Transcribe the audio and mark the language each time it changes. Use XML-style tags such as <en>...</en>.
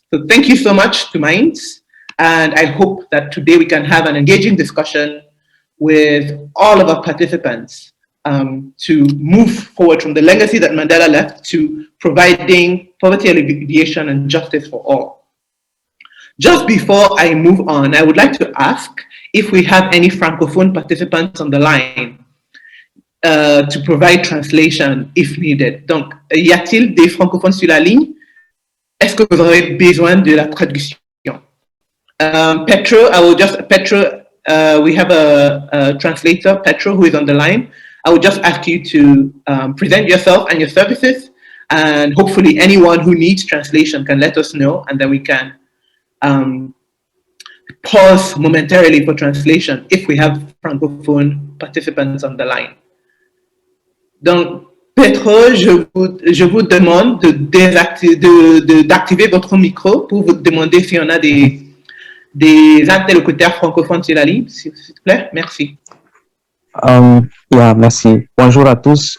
<en>So thank you so much to MINDS, and I hope that today we can have an engaging discussion with all of our participants to move forward from the legacy that Mandela left to providing poverty alleviation and justice for all. Just before I move on, I would like to ask if we have any Francophone participants on the line to provide translation if needed.</en> <fr>Donc, y a-t-il des francophones sur la ligne? Est-ce que vous aurez besoin de la traduction?</fr> <en>Petro, we have a translator, Petro, who is on the line. I would just ask you to present yourself and your services, and hopefully anyone who needs translation can let us know, and then we can pause momentarily for translation if we have francophone participants on the line.</en> <fr>Donc, Petro, je vous demande d'activer votre micro pour vous demander si on a des interlocuteurs francophones sur la ligne, s'il vous plaît. Merci. Merci. Bonjour à tous.</fr>